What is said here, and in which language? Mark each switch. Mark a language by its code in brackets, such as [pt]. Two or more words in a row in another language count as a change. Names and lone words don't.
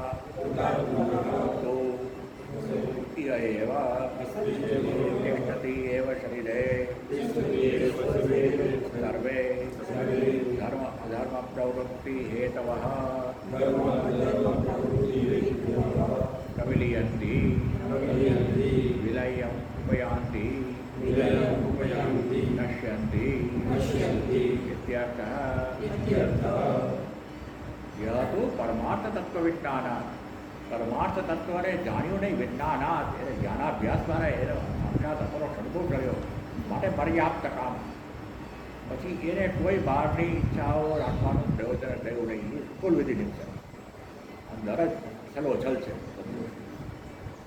[sa] तो इति एव तिष्ठति एव शरीरे सर्वे धर्म अधर्म प्रवृत्ति हेतवः प्रविलीयन्ति विलयम् उपयान्ति नश्यन्ति इत्यर्थः. [hi] यह तो [sa] परमार्थ तत्व विज्ञानात्, [gu] પરમાર્થ તત્વને જાણ્યું નહીં, વિજ્ઞાનાત એને જ્ઞાનાભ્યાસ દ્વારા એનો સાક્ષાત અસરો અનુભવ કર્યો માટે પર્યાપ્ત કામ. પછી એને કોઈ બહારની ઈચ્છાઓ રાખવાનું પ્રયોજન થયું નહીં. એ ફૂલ વિધિ નિમિત્ત અંદર જ છલો છલ છે.